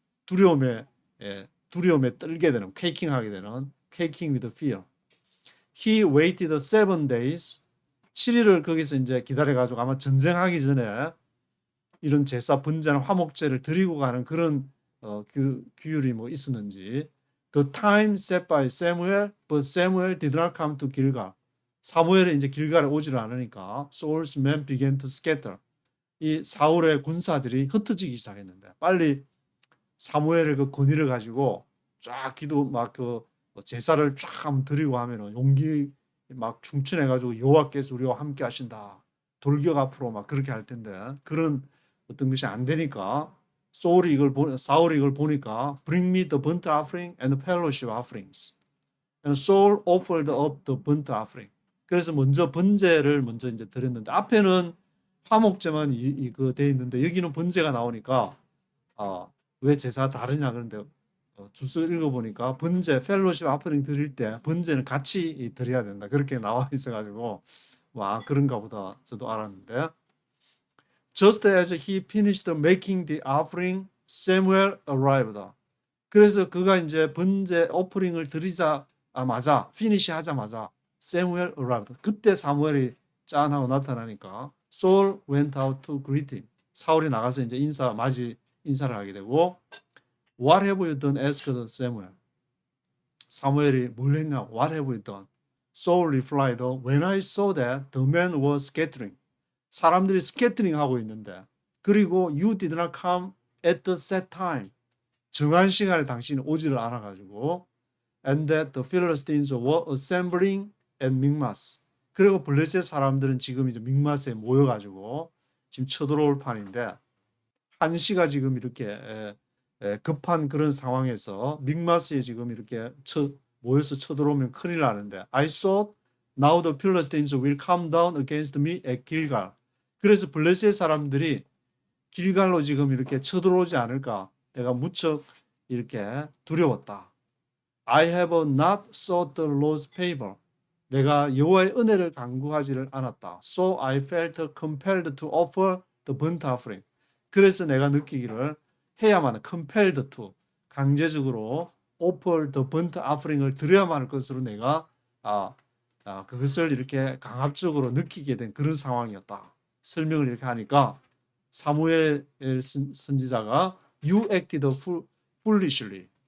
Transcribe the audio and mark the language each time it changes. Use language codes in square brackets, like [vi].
[ko] 두려움에 떨게 되는, quaking하게 되는, [en] quaking with fear. He waited 7 days. [ko] 7일을 거기서 이제 기다려가지고 아마 전쟁하기 전에 이런 제사 번제나 화목제를 드리고 가는 그런 규율이 뭐 있었는지. [en] The time set by Samuel, but Samuel did not come to Gilgal. [ko] 사무엘이 이제 길갈에 오지를 않으니까 [en] Saul's men began to scatter. [ko] 이 사울의 군사들이 흩어지기 시작했는데, 빨리 사무엘의 그 권위를 가지고 쫙 기도 막 그 제사를 쫙 한번 드리고 하면은 용기 막 충천해가지고 여호와께서 우리와 함께 하신다. 돌격 앞으로 막 그렇게 할 텐데, 그런 어떤 것이 안 되니까 사울이 이걸 보니까 [en] Bring me the burnt offering and the fellowship offerings. And Saul offered up the burnt offering. [ko] 그래서 먼저 번제를 먼저 이제 드렸는데, 앞에는 화목제만 이거 돼 있는데 여기는 번제가 나오니까 왜 제사 다르냐 그런데 주스 읽어보니까 번제 펠로십 아프링 드릴 때 번제는 같이 드려야 된다 그렇게 나와 있어가지고 와 그런가 보다 저도 알았는데, [en] Just as he finished making the offering, Samuel arrived. [ko] 그래서 그가 이제 번제 오프링을 드리자마자 피니시 하자마자 [en] Samuel arrived. [ko] 그때 사무엘이 짠 하고 나타나니까 [en] Saul went out to greet him. [ko] 사울이 나가서 이제 인사를 하게 되고, [en] What have you done? asked Samuel. [ko] 사무엘이 뭘 했냐? [en] What have you done? Saul replied, When I saw that the men were scattering. [ko] 사람들이 스캐터링 하고 있는데, 그리고 [en] you did not come at the set time. [ko] 정한 시간에 당신이 오지를 않아가지고, [en] and that the Philistines were assembling at Michmas. [ko] 그리고 블레셋 사람들은 지금 이제 믹마스에 모여가지고 지금 쳐들어올 판인데, 한시가 지금 이렇게 급한 그런 상황에서 믹마스에 지금 이렇게 모여서 쳐들어오면 큰일 나는데, [en] I thought now the Philistines will come down against me at Gilgal. [ko] 그래서 블레셋 사람들이 길갈로 지금 이렇게 쳐들어오지 않을까 내가 무척 이렇게 두려웠다. [en] I have not sought the Lord's favor. [ko] 내가 여호와의 은혜를 간구하지를 않았다. [en] So I felt compelled to offer the burnt offering. [ko] 그래서 내가 느끼기를 해야만 해. [en] compelled to. [ko] 강제적으로 [en] offer the burnt offering [ko] 을 드려야만 할 것으로 내가 그것을 이렇게 강압적으로 느끼게 된 그런 상황이었다. 설명을 이렇게 하니까 사무엘 선지자가 [en] You acted foolishly.